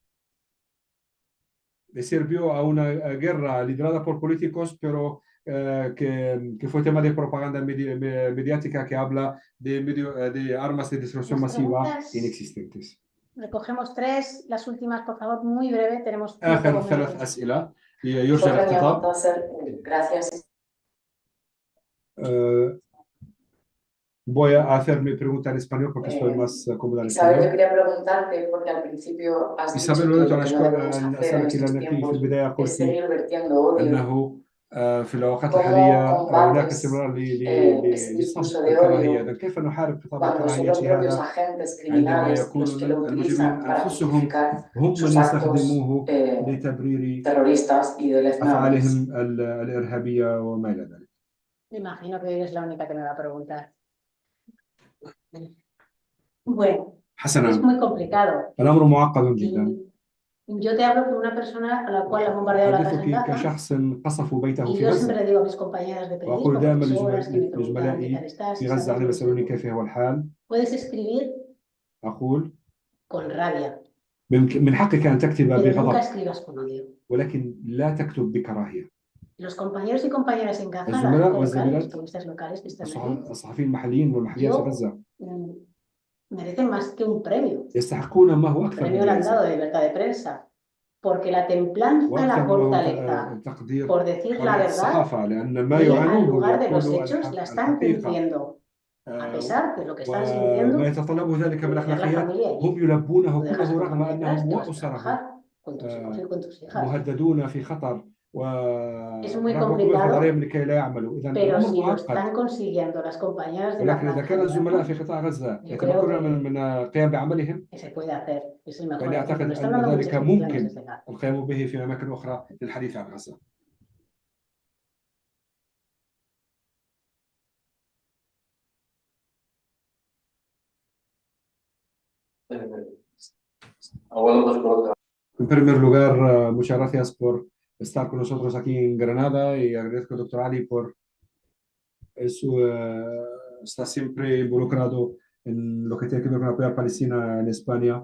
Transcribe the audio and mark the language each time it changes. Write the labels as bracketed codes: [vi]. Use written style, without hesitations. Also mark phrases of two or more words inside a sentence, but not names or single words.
[es] Le sirvió a una guerra liderada por políticos, pero que fue tema de propaganda mediática que habla de armas de destrucción Las masiva preguntas, inexistentes. recogemos 3, las últimas, por favor, muy breve, tenemos [ar] آخر [es] tiempo [ar] 3 [es] con [ar] أسئلة يرجى الاختصار. [es] Gracias. Voy a hacer mi pregunta en español porque estoy más cómoda en Isabel, yo español. quería preguntarte, porque al principio has dicho [ar] إسابيل، [es] que [ar] أريد [es] lo [ar] أن [es] que no debemos [ar] أن [es] hacer en [ar] أسألك [es] estos [ar] لأنك في [es] tiempos [ar] البداية [es] es [ar] قلت [es] seguir vertiendo odio. [ar] أنه في الأوقات [es] ¿Cómo [ar] الحالية هناك [es] combates [ar] استمرار [es] ese discurso [ar] لصب [es] de [ar] الكراهية. [es] odio [ar] إذن كيف نحارب خطاب [es] cuando son los [ar] الكراهية [es] propios [ar] هذا [es] agentes [ar] عندما [es] criminales [ar] يكون [es] los que lo [ar] المجرمين [es] utilizan para [ar] أنفسهم [es] justificar [ar] هم من [es] sus actos [ar] يستخدموه لتبرير [es] terroristas y deleznables? [ar] أفعالهم الإرهابية وما إلى ذلك؟ [es] Me imagino que eres la única que me va a preguntar. Bueno, es [ar] حسنا، [es] muy complicado. [ar] الأمر معقد جدا. [es] Yo te hablo como una persona a la cual han bombardeado la casa en [ar] أحدثك [es] Gaza. [ar] كشخص قصفوا بيته [es] Y [ar] في [es] yo siempre [ar] غزة. [es] le digo a mis compañeras de [ar] وأقول [es] periodismo, [ar] دائما [es] profesoras, que me preguntan qué tal [ar] لزملائي [es] estás, [ar] في [es] si [ar] غزة [es] sabes [ar] عندما [es] lo [ar] يسألوني [es] que [ar] كيف هو الحال، [es] puedes escribir [ar] أقول [es] con rabia, [ar] من حقك أن تكتب [es] pero nunca [ar] بغضب [es] escribas con odio. [ar] ولكن لا تكتب بكراهية. [es] Los compañeros y compañeras en Gaza, la [ar] الزملاء [es] gente local, los [ar] والزميلات [es] periodistas locales que están allí, [ar] الصحفيين المحليين والمحليات في غزة [es] merecen más que un premio. [ar] يستحقون ما هو [es] El [ar] أكثر [es] premio [ar] من [es] le han dado [ar] جائزة [es] de libertad de prensa, porque la templanza y [ar] وأكثر [es] la [ar] مما هو [es] fortaleza [ar] تقدير [es] por decir la [ar] حرية [es] verdad [ar] الصحافة، لأن ما [es] y al [ar] يعانوه [es] lugar de los [ar] ليقولوا [es] hechos la están [ar] الحقيقة [es] cumpliendo, a pesar de lo que están [ar] وما [es] sintiendo, [ar] يتطلبه ذلك من [es] de dejar la [ar] الأخلاقيات [es] familia [ar] هم [es] allí. [ar] يلبونه [es] Tú dejas a [ar] كله [es] tu [ar] رغم [es] familia atrás, [ar] أنهم [es] te vas a [ar] وأسرهم [es] trabajar con tus hijos y con tus hijas. [ar] مهددون في خطر [es] Es muy [ar] ورغم كل الضغط [es] complicado, [ar] عليهم لكي لا يعملوا. إذا [es] pero [ar] الأمر [es] si lo [ar] معقد. [es] están consiguiendo las compañeras de la [ar] ولكن إذا [es] franja [ar] كان [es] de [ar] الزملاء [es] Gaza, [ar] في قطاع غزة [es] yo creo [ar] يتمكنون من القيام بعملهم، [es] que se puede hacer. Es el mejor [ar] فإني [es] ejemplo. [ar] أعتقد [es] Lo están [ar] أن [es] dando [ar] ذلك [es] muchas opciones [ar] ممكن [es] desde Gaza. [ar] القيام به في أماكن أخرى للحديث عن غزة. [es] En primer lugar, muchas gracias por estar con nosotros aquí en Granada y agradezco al doctor Ali por está siempre involucrado en lo que tiene que ver con apoyar a Palestina en España.